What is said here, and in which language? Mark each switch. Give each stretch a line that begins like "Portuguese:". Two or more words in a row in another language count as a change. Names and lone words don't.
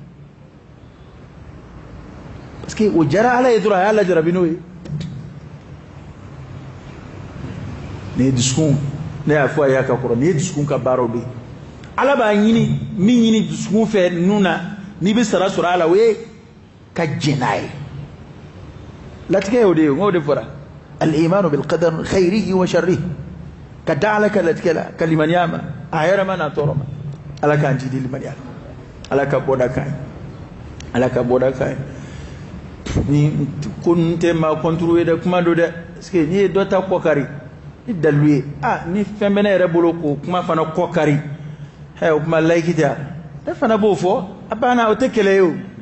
French: parce que
Bambara: o jara ala ye dɔrɔn a y'a lajarabi n'o ye nin ye dusukun ne y'a fɔ a ye a ka kɔrɔ nin ye dusukun ka baaraw de ye ala b'a ɲini min ɲini dusukun fɛ ninnu na n'i bɛ sara sɔrɔ a la o ye ka jɛn n'a ye latigɛ y'o de ye n k'o de fɔra
Arabic: الإيمان بالقدر خيره وشره
Bambara: ka da ala ka latigɛ la ka limaniya ma a yɛrɛ ma n'a tɔɔrɔ ma ala k'an jidi limaniya la ala ka bɔda kan ye ala ka bɔda kan ye ni ko ninnu tɛ maa kɔnturu ye dɛ kuma do dɛ
French: parce que
Bambara: n'i ye dɔ ta kɔ kari ni dalilu ye ni fɛn bɛ ne yɛrɛ bolo k'o kuma fana kɔ kari o kuma layiki tɛ ne fana b'o fɔ a banna o tɛ kɛlɛ ye o